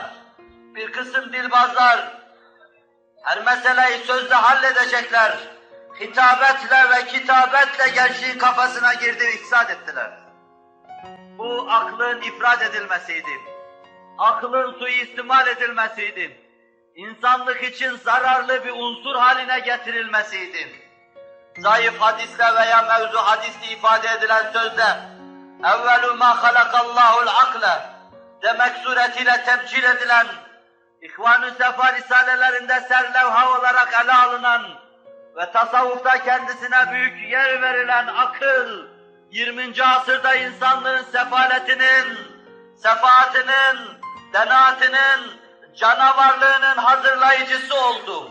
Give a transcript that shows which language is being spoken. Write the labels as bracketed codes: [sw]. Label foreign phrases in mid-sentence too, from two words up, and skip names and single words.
[tr] Bir kısım dilbazlar, her meseleyi sözle halledecekler, hitabetle ve kitabetle gençliğin kafasına girdi, ifsad ettiler. Bu aklın ifrat edilmesiydi. Aklın suistimal edilmesiydi. İnsanlık için zararlı bir unsur haline getirilmesiydi. Zayıf hadisle veya mevzu hadisle ifade edilen sözde [ar] اَوَّلُ مَا خَلَقَ اللّٰهُ الْعَقْلَ [tr] demek suretiyle tebcil edilen, İhvan-ı Sefa risalelerinde serlevha olarak ele alınan ve tasavvufta kendisine büyük yer verilen akıl, 20. asırda insanlığın sefaletinin, sefaatinin, denaatinin, canavarlığının hazırlayıcısı oldu.